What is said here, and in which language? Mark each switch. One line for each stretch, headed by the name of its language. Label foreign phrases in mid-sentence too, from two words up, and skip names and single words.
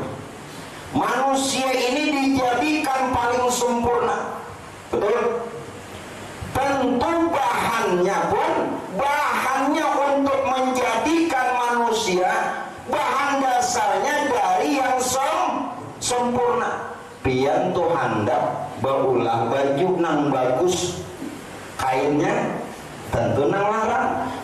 Indonesian: Manusia ini dijadikan paling sempurna. Betul? Tentu bahannya untuk menjadikan manusia, bahan dasarnya dari yang sempurna.
Banjar: Pian tu hendak baulah baju nang bagus, kainnya tentu nang larang.